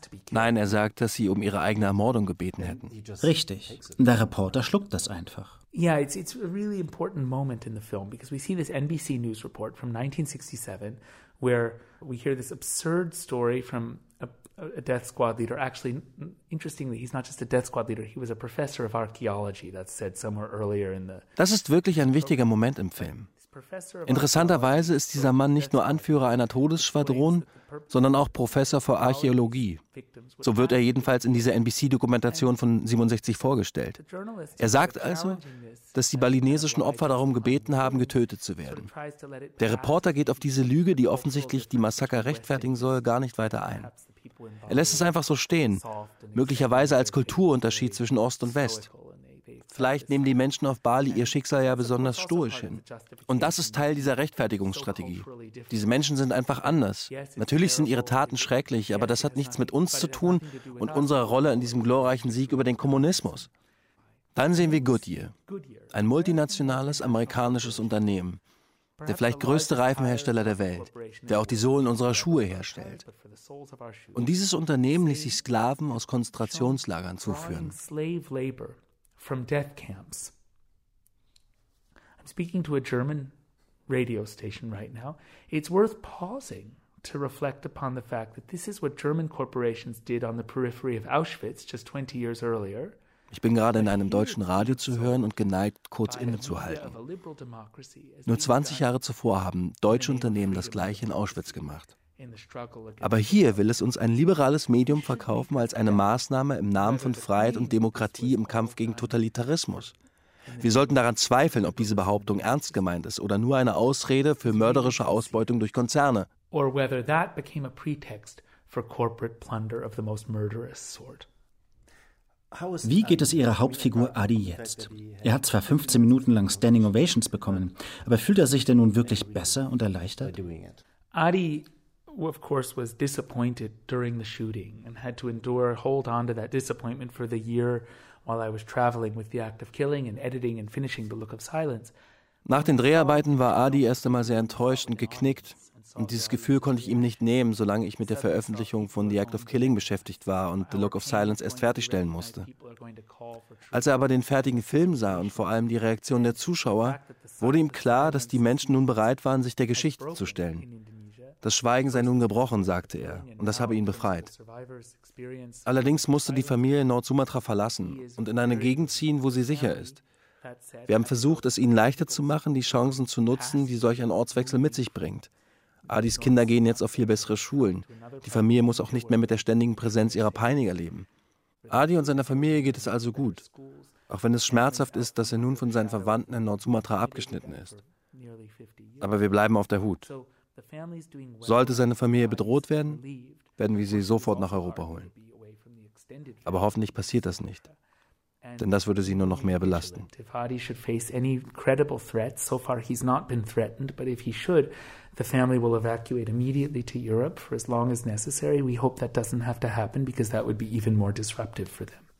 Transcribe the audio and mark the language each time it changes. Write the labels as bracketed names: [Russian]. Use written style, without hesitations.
[German] Nein, er sagt, dass sie um ihre eigene Ermordung gebeten hätten. Richtig. Der Reporter schluckt das einfach. [English] Yeah, it's a really important moment in the film because we see this NBC news report from 1967 where we hear this absurd story from a death squad leader. Actually, interestingly, he's not just a death squad leader, he was a professor of archaeology, that's said somewhere earlier in the. [German] Das ist wirklich ein wichtiger Moment im Film. Interessanterweise ist dieser Mann nicht nur Anführer einer Todesschwadron, sondern auch Professor für Archäologie. So wird er jedenfalls in dieser NBC-Dokumentation von 67 vorgestellt. Er sagt also, dass die balinesischen Opfer darum gebeten haben, getötet zu werden. Der Reporter geht auf diese Lüge, die offensichtlich die Massaker rechtfertigen soll, gar nicht weiter ein. Er lässt es einfach so stehen, möglicherweise als Kulturunterschied zwischen Ost und West. Vielleicht nehmen die Menschen auf Bali ihr Schicksal ja besonders stoisch hin. Und das ist Teil dieser Rechtfertigungsstrategie. Diese Menschen sind einfach anders. Natürlich sind ihre Taten schrecklich, aber das hat nichts mit uns zu tun und unserer Rolle in diesem glorreichen Sieg über den Kommunismus. Dann sehen wir Goodyear, ein multinationales amerikanisches Unternehmen, der vielleicht größte Reifenhersteller der Welt, der auch die Sohlen unserer Schuhe herstellt. Und dieses Unternehmen ließ sich Sklaven aus Konzentrationslagern zuführen. [English] From death camps. I'm speaking to a German radio station right now. It's worth pausing to reflect upon the fact that this is what German corporations did on the periphery of Auschwitz just 20 years earlier. [German] Ich bin gerade in einem deutschen Radio zu hören und geneigt, kurz innezuhalten. Nur 20 Jahre zuvor haben deutsche Unternehmen das Gleiche in Auschwitz gemacht. Aber hier will es uns ein liberales Medium verkaufen als eine Maßnahme im Namen von Freiheit und Demokratie im Kampf gegen Totalitarismus. Wir sollten daran zweifeln, ob diese Behauptung ernst gemeint ist oder nur eine Ausrede für mörderische Ausbeutung durch Konzerne. Wie geht es Ihrer Hauptfigur Adi jetzt? Er hat zwar 15 Minuten lang Standing Ovations bekommen, aber fühlt er sich denn nun wirklich besser und erleichtert? [English] Adi, of course, was disappointed during the shooting and had to endure, hold on to that disappointment for the year while I was traveling with The Act of Killing and editing and finishing The Look of Silence. [German] Nach den Dreharbeiten war Adi erst einmal sehr enttäuscht und geknickt. Und dieses Gefühl konnte ich ihm nicht nehmen, solange ich mit der Veröffentlichung von The Act of Killing beschäftigt war und The Look of Silence erst fertigstellen musste. Als er aber den fertigen Film sah und vor allem die Reaktion der Zuschauer, wurde ihm klar, dass die Menschen nun bereit waren, sich der Geschichte zu stellen. Das Schweigen sei nun gebrochen, sagte er, und das habe ihn befreit. Allerdings musste die Familie Nord-Sumatra verlassen und in eine Gegend ziehen, wo sie sicher ist. Wir haben versucht, es ihnen leichter zu machen, die Chancen zu nutzen, die solch ein Ortswechsel mit sich bringt. Adis Kinder gehen jetzt auf viel bessere Schulen. Die Familie muss auch nicht mehr mit der ständigen Präsenz ihrer Peiniger leben. Adi und seiner Familie geht es also gut, auch wenn es schmerzhaft ist, dass er nun von seinen Verwandten in Nord-Sumatra abgeschnitten ist. Aber wir bleiben auf der Hut. Sollte seine Familie bedroht werden, werden wir sie sofort nach Europa holen. Aber hoffentlich passiert das nicht, denn das würde sie nur noch mehr belasten. [English] If Adi should face any credible threats, so far he's not been threatened, but if he should, the family will evacuate immediately to Europe for as long as necessary. We hope that doesn't have to happen, because that would be even more disruptive for them.